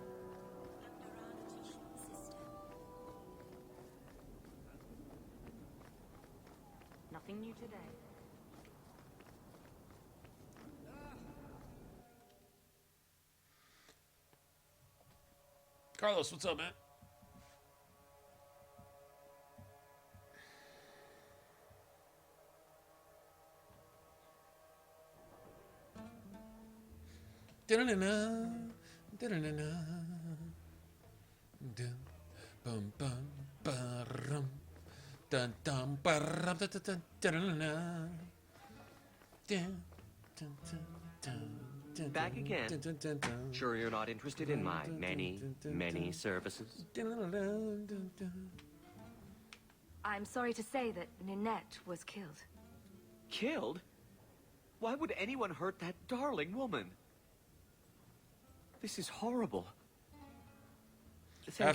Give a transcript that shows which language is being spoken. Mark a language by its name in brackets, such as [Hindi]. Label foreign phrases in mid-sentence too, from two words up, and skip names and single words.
[English] Sister. Nothing new today. Carlos, what's up, man? Da-na-na-na, da-na-na-na, dun, bum, bum, ba-rum, dun, dun, ba-rum, dun, dun, dun, da-na-na-na, dun, dun, dun, dun, dun, Back dun, again. dun, dun, dun, dun. Sure you're not interested in my many services? I'm sorry to say that Ninette was killed. Killed? Why would anyone hurt that darling woman? This is horrible. Thank you